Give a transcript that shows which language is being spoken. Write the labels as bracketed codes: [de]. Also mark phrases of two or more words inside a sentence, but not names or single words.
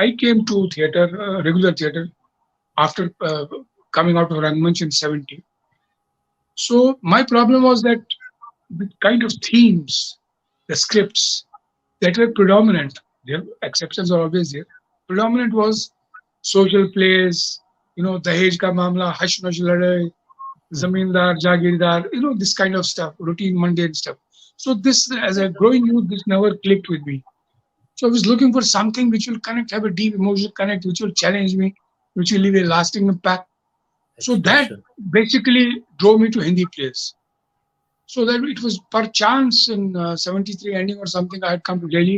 [en] When I came to theater, regular theater, after coming out of Rangmanch in 70. So my problem was that the kind of themes, the scripts that were predominant, there exceptions are always there. Predominant was social plays, [hi] दहेज का मामला, हुश नुश लड़ाई, Mhm. ज़मींदार, जागीरदार, [en] this kind of stuff, routine, mundane stuff. So this, as a growing youth, this never clicked with me. So I was looking for something which will connect, have a deep emotional connect, which will challenge me, which will leave a lasting impact. So that Expression. basically drove me to Hindi plays. So that it was per chance in 73 ending or something, I had come to Delhi.